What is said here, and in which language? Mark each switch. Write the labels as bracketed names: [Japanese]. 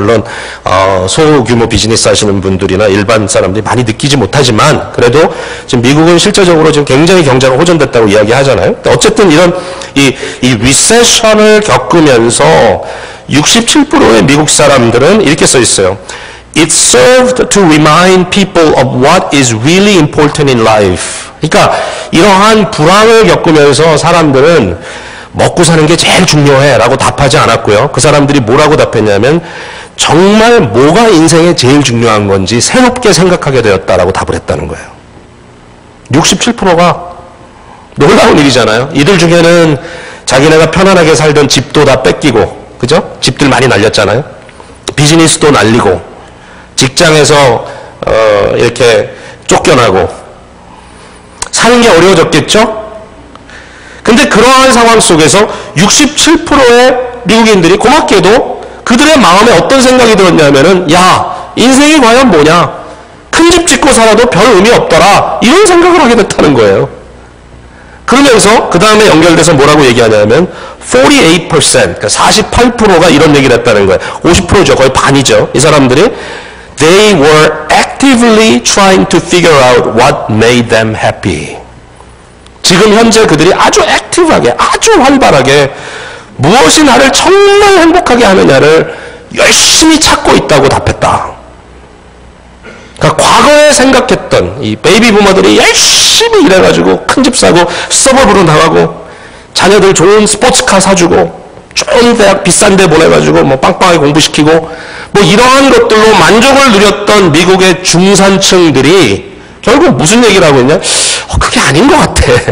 [Korean] 물론 소규모 비즈니스 하시는 분들이나 일반 사람들이 많이 느끼지 못하지만 그래도 지금 미국은 실제적으로 지금 굉장히 경제가 호전됐다고 이야기하잖아요. 어쨌든 이런 이 Recession을 겪으면서 67%의 미국 사람들은 이렇게 써 있어요. [English] It served to remind people of what is really important in life. [Korean] 그러니까 이러한 불황을 겪으면서 사람들은 먹고 사는 게 제일 중요해 라고 답하지 않았고요. 그 사람들이 뭐라고 답했냐면 정말 뭐가 인생에 제일 중요한 건지 새롭게 생각하게 되었다라고 답을 했다는 거예요. 67%가 놀라운 일이잖아요. 이들 중에는 자기네가 편안하게 살던 집도 다 뺏기고, 그죠? 집들 많이 날렸잖아요. 비즈니스도 날리고 직장에서 이렇게 쫓겨나고 사는 게 어려워졌겠죠? 근데 그러한 상황 속에서 67%의 미국인들이 고맙게도 그들의 마음에 어떤 생각이 들었냐면은 야, 인생이 과연 뭐냐? 큰 집 짓고 살아도 별 의미 없더라. 이런 생각을 하게 됐다는 거예요. 그러면서 그 다음에 연결돼서 뭐라고 얘기하냐면 48%, 그러니까 48%가 이런 얘기를 했다는 거예요. 50%죠. 거의 반이죠. 이 사람들이 [English] They were actively trying to figure out what made them happy. [Korean] 지금 현재 그들이 아주 액티브하게, 아주 활발하게 무엇이 나를 정말 행복하게 하느냐를 열심히 찾고 있다고 답했다. 그러니까 과거에 생각했던 이 베이비 부모들이 열심히 일해가지고 큰 집 사고 서버브로 나가고 자녀들 좋은 스포츠카 사주고 좋은 대학 비싼 데 보내가지고 뭐 빵빵하게 공부시키고 뭐 이러한 것들로 만족을 누렸던 미국의 중산층들이 결국 무슨 얘기를 하고 있냐? 그게 아닌 것 같아.